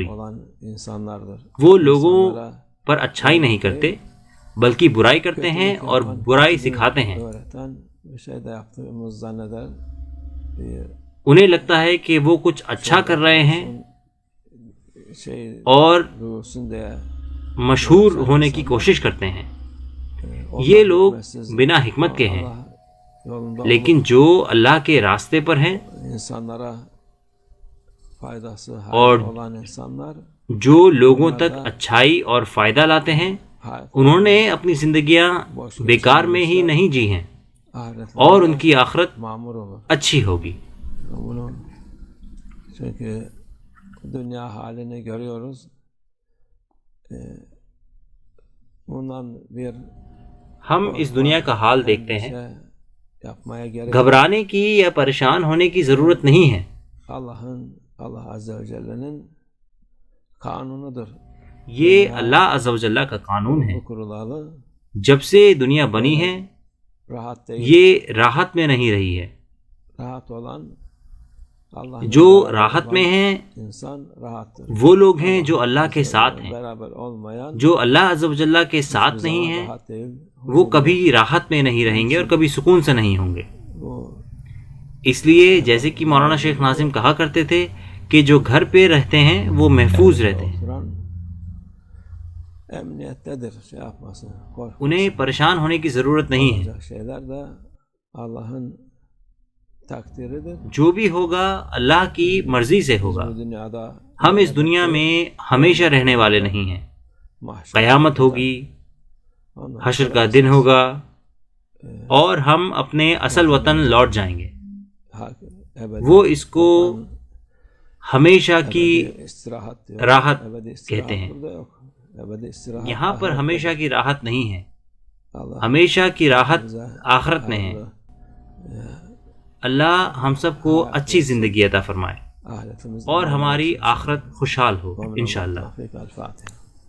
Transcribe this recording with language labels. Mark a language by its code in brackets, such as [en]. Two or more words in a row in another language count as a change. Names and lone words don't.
[tr] olan insanlardır. [ur] وہ لوگوں پر اچھائی نہیں کرتے بلکہ برائی کرتے ہیں اور برائی سکھاتے ہیں۔ [tr] Öğreten bir şey de yaptığımız zanneder. [ur] انہیں لگتا ہے کہ وہ کچھ اچھا کر رہے ہیں [tr] Şey [ur] اور [tr] duyulsun diye [ur] مشہور ہونے کی کوشش کرتے ہیں۔ یہ لوگ بنا حکمت کے ہیں، [tr] yolunda [ur] لیکن جو اللہ کے راستے پر ہیں، [tr] insanlara faydası [ur] اور [tr] olan insanlar [ur] جو لوگوں تک اچھائی اور فائدہ لاتے ہیں، انہوں نے اپنی زندگیاں بیکار میں ہی نہیں جی ہیں [tr] ahiret [ur] اور ان کی آخرت [tr] mamur olur. [ur] اچھی ہوگی۔ [tr] Bunu çünkü dünya halini görüyoruz. Bundan bir [ur] ہم اس دنیا کا حال دیکھتے ہیں، [tr] şey yapmaya gerek [ur] گھبرانے کی یا پریشان ہونے کی ضرورت نہیں ہے۔ [tr] Allah Azze ve Celle'nin kanunudur. [ur] یہ اللہ عز و جل کا قانون ہے۔ [tr] Bu kurulalı [ur] جب سے دنیا بنی ہے [tr] rahat değil. [ur] یہ راحت میں نہیں رہی ہے۔ [tr] Rahat olan Allah [ur] جو راحت میں ہیں [tr] insan rahattır. [ur] وہ لوگ ہیں جو اللہ کے ساتھ ہیں، [tr] Beraber olmayan [ur] جو اللہ عز و جل کے ساتھ نہیں ہیں [tr] rahat değil. [ur] وہ کبھی راحت میں نہیں رہیں گے اور کبھی سکون سے نہیں ہوں گے۔ [tr] Bu [ur] اس لیے جیسے کہ مولانا شیخ ناظم کہا کرتے تھے کہ جو گھر پہ رہتے ہیں وہ محفوظ رہتے ہیں، [tr] oturan emniyettedir, şey yapmasın, korkmasın. [ur] انہیں پریشان ہونے کی ضرورت نہیں ہے۔ [tr] Olacak şeyler de Allah'ın takdiridir. [ur] جو بھی ہوگا اللہ کی مرضی سے ہوگا۔ [tr] Bu dünyada [ur] ہم اس دنیا میں ہمیشہ رہنے والے نہیں ہیں، [tr] mahşer [ur] قیامت ہوگی، [tr] ondan [ur] حشر کا دن ہوگا اور ہم اپنے اصل وطن لوٹ جائیں گے۔ [tr] hak- ebedi [ur] وہ اس کو ہمیشہ کی [tr] ebedi istirahat diyor. [ur] راحت [tr] Ebedi istirahat [ur] کہتے ہیں۔ [tr] burada yok. Ebedi istirahat [ur] یہاں پر [tr] ahirette. [ur] ہمیشہ کی راحت نہیں ہے، ہمیشہ کی راحت آخرت میں ہے۔ اللہ ہم سب کو اچھی زندگی عطا فرمائے اور ہماری آخرت خوشحال ہو انشاءاللہ۔